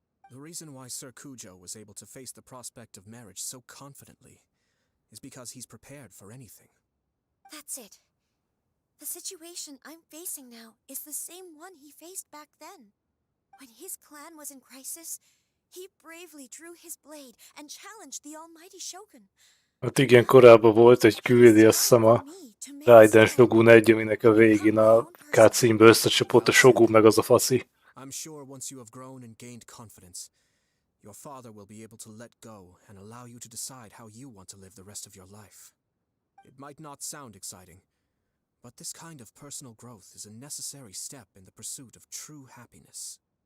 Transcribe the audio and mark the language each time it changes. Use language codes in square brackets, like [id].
[en] The reason why Sir Kujo was able to face the prospect of marriage so confidently is because he's prepared for anything. That's it. The situation I'm facing now is the same one he faced back then. When his clan was in crisis, he bravely drew his blade and challenged the almighty shogun. [hu] Hát igen, korábban volt egy küldi, azt hiszem a Raiden Shogun 1, aminek a végén a cutscene-ből összecsapott a Shogun meg az a faszi. [en] I'm sure once you have grown and gained confidence, your father will be able to let go and allow you to decide how you want to live the rest of your life. It might not sound exciting, but this kind of personal growth is a necessary step in the pursuit of true happiness.